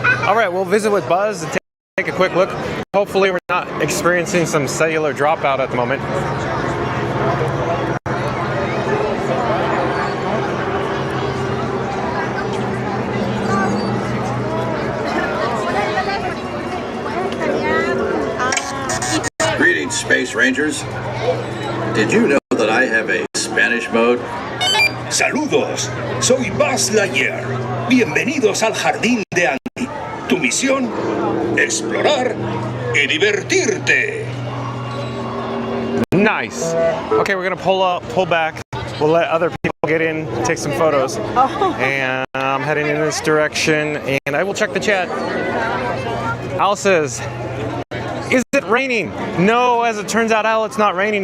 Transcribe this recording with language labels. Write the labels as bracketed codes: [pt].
[en] All right, we'll visit with Buzz and take a quick look. Hopefully we're not experiencing some cellular dropout at the moment. Greetings, Space Rangers. Did you know that I have a Spanish mode? [es] Saludos, soy Buzz Lightyear. Bienvenidos al Jardín de Andy. Tu misión, explorar y divertirte. [en] Nice. Okay, we're gonna pull back. We'll let other people get in, take some photos. And I'm heading in this direction, and I will check the chat. Al says, is it raining? No, as it turns out, Al, it's not raining.